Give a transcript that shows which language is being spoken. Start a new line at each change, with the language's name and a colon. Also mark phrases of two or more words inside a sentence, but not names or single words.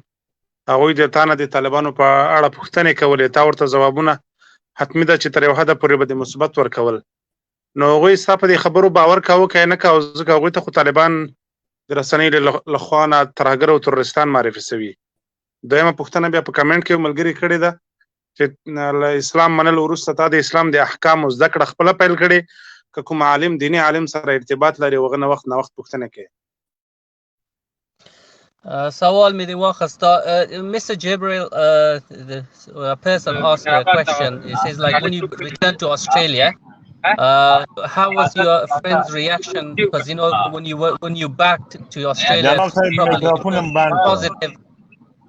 Pashto: هغوی د تا نه د طالبانو په اړه پوښتنې کولې تا ورته ځوابونه حتمي ده چې تر یو حده پورې به د مثبت ورکول نو هغوی ستا په دې خبرو باور کاوه که یې نه کاوه ځکه هغوی ته خو طالبان د رسنۍ له خوا نه ترهګر او ترورستان معرفي شوي دویمه پوښتنه بیا په کمنټ کې یو ملګري کړې ده چې له اسلام منلو وروسته تا د اسلام د احکامو زده کړه خپله پیل کړې که کوم عالم دیني عالم سره ارتباط لري هغه نه وخت پوښتنه کوي سوال می دی واخستا Mr.
English: Jibril, a person asked a question. It says like when you returned to Australia, how was your friend's reaction? Because you know when you backed to Australia, probably positive.